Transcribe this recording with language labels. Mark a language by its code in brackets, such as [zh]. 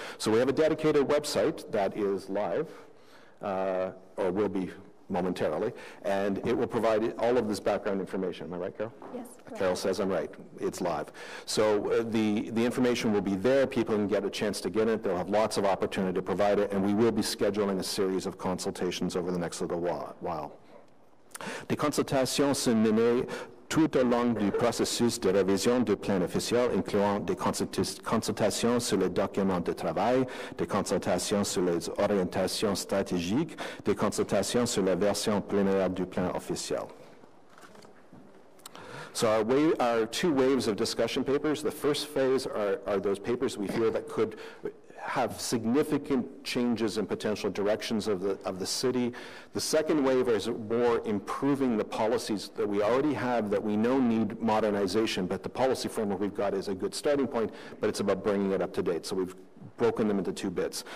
[en] So we have a dedicated website that is live, or will be momentarily, and it will provide all of this background information. Am I right, Carol? Yes. Carol says I'm right. It's live. So the information will be there. People can get a chance to get it. They'll have lots of opportunity to provide it, and we will be scheduling a series of consultations over the next little while. [fr] Des consultations sont menées tout au long du processus de révision du plan officiel, incluant des consultations sur les documents de travail, des consultations sur les orientations stratégiques, des consultations sur la version plénière du plan officiel. [en] So our two waves of discussion papers, the first phase are those papers we feel that could have significant changes in potential directions of the city. The second wave is more improving the policies that we already have that we know need modernization, but the policy framework we've got is a good starting point, but it's about bringing it up to date. So we've broken them into two bits.